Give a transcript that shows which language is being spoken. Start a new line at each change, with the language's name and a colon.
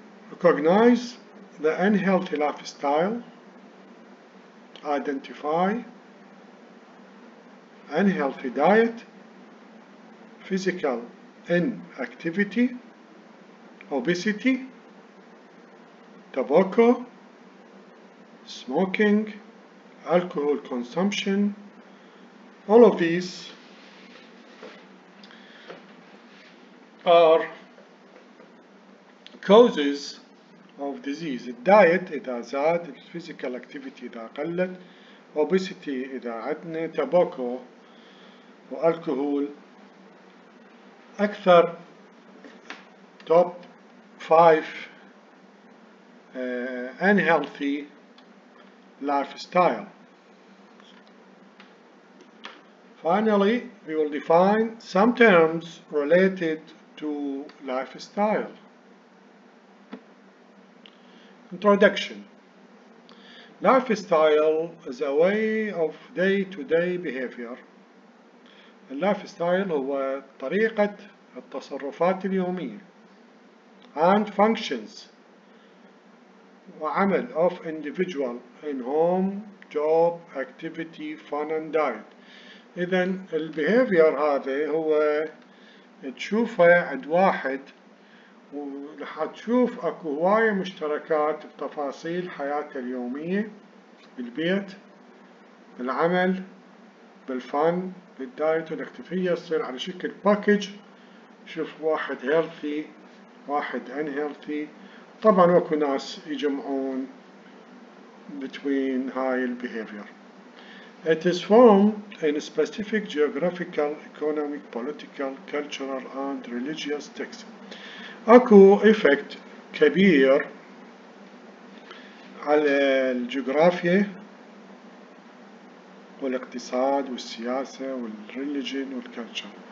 English: recognize the unhealthy lifestyle، identify unhealthy diet, physical inactivity, obesity, tobacco, smoking, alcohol consumption. All of these are causes of disease.
Arabic: الدايت إذا زاد، الفيزيكال activity إذا قلت، obesity إذا عدنا، tobacco والكحول. أكثر
English: top 5 unhealthy lifestyle. Finally, we will define some terms related to lifestyle. Introduction. Lifestyle is a way of day-to-day behavior.
Arabic: اللايف هو طريقة التصرفات اليومية
English: and functions
Arabic: وعمل
English: of individual in home, job, activity, fun and diet.
Arabic: إذن البيهيفير هذا هو تشوفه عند واحد، ورح تشوف اكو هواية مشتركات بتفاصيل حياته اليومية، بالبيت، بالعمل، بالفن، بالدايت والاكتيفية، تصير على شكل باكج. شوف واحد healthy، واحد unhealthy. طبعا اكو ناس يجمعون
English: between
Arabic: هاي البيهيفير.
English: It is formed in specific geographical, economic, political, cultural and religious texts.
Arabic: اكو effect كبير على الجغرافيا والاقتصاد والسياسة والريليجن والكلتشر.